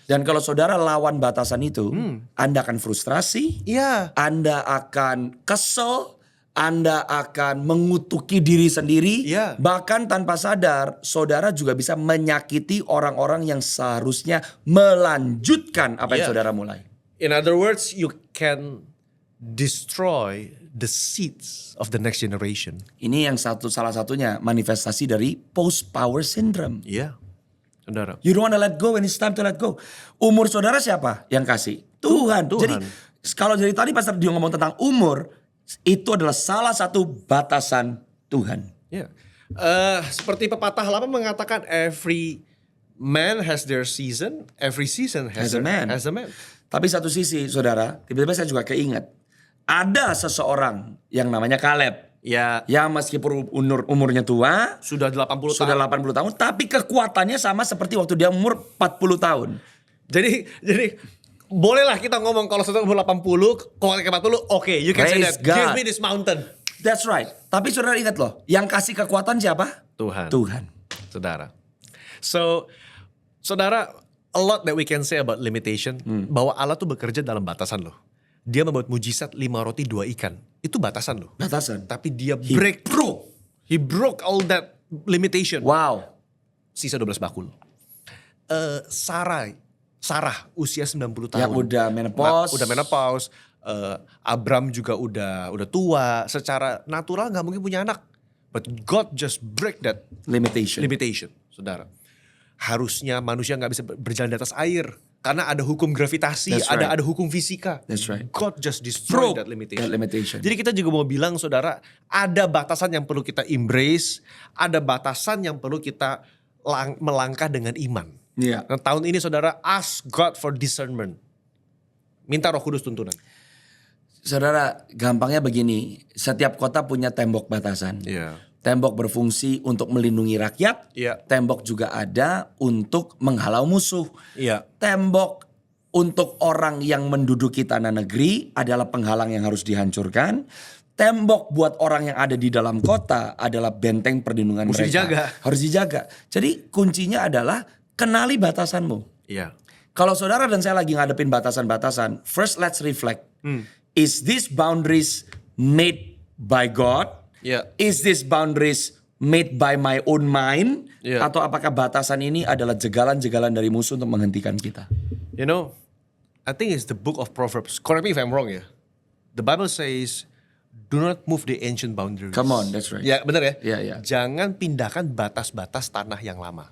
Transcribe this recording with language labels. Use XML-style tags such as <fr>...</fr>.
<id>Dan kalau saudara lawan batasan itu, Anda akan frustrasi. Iya. Anda akan kesel. Anda akan mengutuki diri sendiri. Iya. Bahkan tanpa sadar, saudara juga bisa menyakiti orang-orang yang seharusnya melanjutkan apa yang Iya. saudara mulai.</id> <en>In other words, you can destroy the seeds of the next generation.</en> <id>Ini yang salah satunya manifestasi dari post-power syndrome. Iya. Saudara.</id> <en>You don't wanna let go when it's time to let go.</en> <id>Umur saudara siapa yang kasih? Tuhan. Tuhan. Jadi kalau dari tadi Pastor Dio ngomong tentang umur, itu adalah salah satu batasan Tuhan. Ya, seperti pepatah lama mengatakan</id> <en>every man has their season, every season has a man.</en> <id>Tapi satu sisi saudara, tiba-tiba saya juga keinget. Ada seseorang yang namanya Kaleb. Ya, Yang meskipun umurnya tua, sudah 80 sudah tahun. 80 tahun, tapi kekuatannya sama seperti waktu dia umur 40 tahun. Jadi bolehlah kita ngomong kalau sudah umur 80, kalau ke 40, oke,</id> <en>you can say Praise that. God. Give me this mountain. That's right.</en> <id>Tapi saudara ingat loh, yang kasih kekuatan siapa? Tuhan. Tuhan. Saudara. So, saudara,</id> <en>a lot that we can say about limitation,</en> <id>bahwa Allah tuh bekerja dalam batasan loh. Dia membuat mujizat 5 roti 2 ikan. Itu batasan loh. Batasan. Tapi dia break through.</id> <en>He broke all that limitation. Wow.</en> <id>Sisa 12 bakul. Sarah usia 90 tahun. Yang udah menopause. Udah menopause. Abram juga udah tua. Secara natural gak mungkin punya anak.</id> <en>But God just break that limitation,</en> <id>saudara. Harusnya manusia gak bisa berjalan di atas air. Karena ada hukum gravitasi,</id> <en>That's right.</en> <id>ada hukum fisika.</id> <en>That's right. God just destroy that limitation.</en> <id>Jadi kita juga mau bilang saudara, ada batasan yang perlu kita embrace. Ada batasan yang perlu kita melangkah dengan iman. Iya. Nah, tahun ini saudara,</id> <en>ask God for discernment.</en> <id>Minta Roh Kudus tuntunan. Saudara, gampangnya begini. Setiap kota punya tembok batasan. Iya. Tembok berfungsi untuk melindungi rakyat. Iya. Tembok juga ada untuk menghalau musuh. Iya. Tembok untuk orang yang menduduki tanah negeri adalah penghalang yang harus dihancurkan. Tembok buat orang yang ada di dalam kota adalah benteng perlindungan Mesti mereka. dijaga. Harus dijaga. Jadi kuncinya adalah kenali batasanmu. Iya. Kalau saudara dan saya lagi ngadepin batasan-batasan,</id> <en>first let's reflect. Is this boundaries made by God?</en> <id>Iya.</id> <en>Is this boundaries made by my own mind? Yeah.</en> <id>Atau apakah batasan ini adalah jegalan-jegalan dari musuh untuk menghentikan kita?</id> <en>You know, I think it's the book of Proverbs. Correct me if I'm wrong ya. The Bible says, do not move the ancient boundaries. Come on, that's right.</en> <id>Ya benar ya. Iya, iya. Jangan pindahkan batas-batas tanah yang lama.</id>